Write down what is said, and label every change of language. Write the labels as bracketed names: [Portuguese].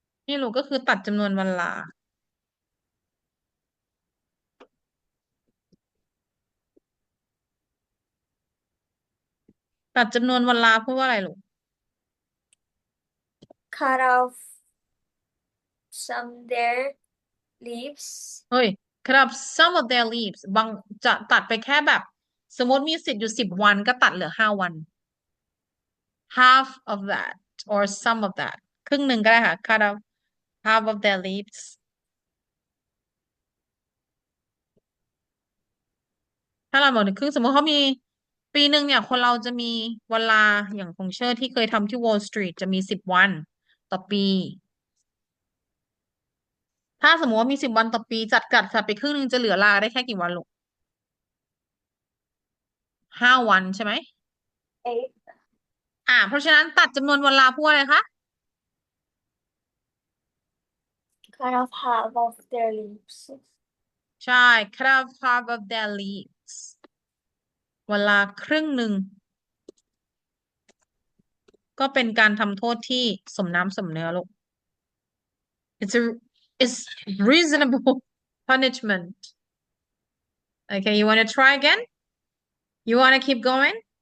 [Thai] นี่ลูกก็คือตัดจำนวนวันลาตัดจำนวนวันลาพูดว่าอะไรลูก [English] cut off some their leaves [Thai] เฮ้ย [English] cut off some of their leaves [Thai] บางจะตัดไปแค่แบบ สมมติมีสิทธิ์อยู่10 วันก็ตัดเหลือ5 วัน [English] half of that or some of that [Thai] ครึ่งหนึ่งก็ได้ค่ะ [English] cut off half of their leaves [Thai] ถ้าเราบอกถึงครึ่งสมมติเขามีปีหนึ่งเนี่ยคนเราจะมีเวลาอย่างของเชอร์ที่เคยทำที่ Wall Street จะมี10 วันต่อปี ถ้าสมมติว่ามี10 วันต่อปีจัดไปครึ่งหนึ่งจะเหลือลาได้แค่กี่วันลูก5 วันใช่ไหม 8 เพราะฉะนั้นตัดจำนวนวันลาพูดอะไรคะ [English] cut off half of their leaves [Thai] ใช่ [English] cut off half of their leaves [Thai] เวลาครึ่งหนึ่งก็เป็นการทำโทษที่สมน้ำสมเนื้อลูก [English] it's reasonable punishment okay you want to try again you want to keep going